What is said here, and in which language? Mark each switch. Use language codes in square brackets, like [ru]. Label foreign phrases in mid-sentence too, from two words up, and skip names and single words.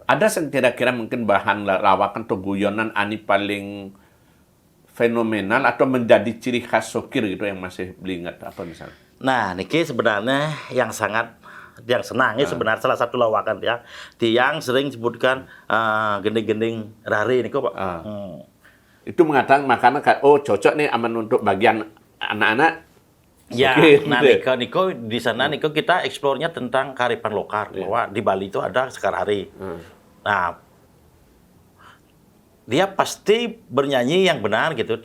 [id] Ada kira-kira mungkin bahan lawakan atau guyonan ani paling fenomenal atau menjadi ciri khas Sokir gitu yang masih beli ingat apa misalnya? Nah, Niki sebenarnya yang senangnya sebenarnya salah satu lawakan dia, tiang sering sebutkan [ban] gending-gending rari [id] Niko Pak. Itu mengatakan makanya cocok nih aman untuk bagian anak-anak. Ya, nah Niko di sana Niko kita eksplornya tentang kearifan lokal bahwa di Bali itu ada Sekar Hari. Nah, dia pasti bernyanyi yang benar gitu.